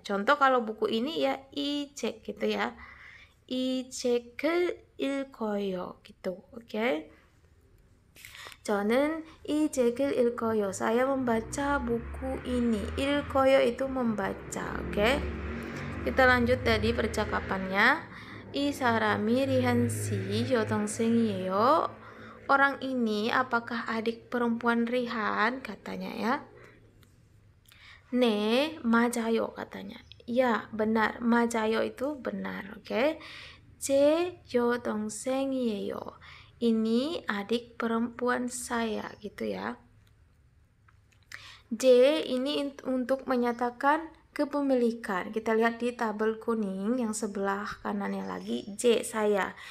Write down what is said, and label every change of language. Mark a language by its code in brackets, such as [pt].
[id] Contoh kalau buku ini ya i cek gitu ya, i 책을 읽어요 gitu. [ko] Oke. 저는 이 책을 읽어요. [id] Saya membaca buku ini. 읽어요 itu membaca. Oke. Kita lanjut tadi percakapannya. [ko] 이 사람이 리한 씨 여동생이에요. [id] Orang ini apakah adik perempuan Rihan? Katanya ya. [ko] 네, 맞아요 katanya. [id] Ya, benar. 맞아요 itu benar, oke. 제 여동생이에요. Ini adik perempuan saya gitu ya. J ini untuk menyatakan kepemilikan. Kita lihat di tabel kuning yang sebelah kanannya lagi, J saya.